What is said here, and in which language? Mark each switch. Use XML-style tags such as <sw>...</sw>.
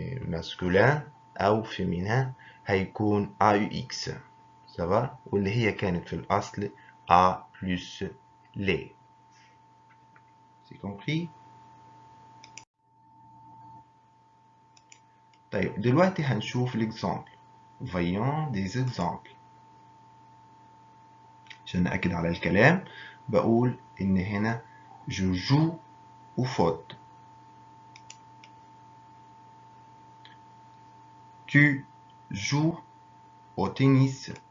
<ar>masculin أو féminin هيكون AUX. سوا، واللي هي كانت في الأصل A plus les.</ar> <fr>C'est compris؟</fr> <ar>طيب دلوقتي هنشوف l'exemple.</ar> <fr>Voyons des exemples.</fr> <ar>عشان نأكد على الكلام بقول إن هنا</ar> <fr>je joue au foot. Tu joues au tennis.</fr>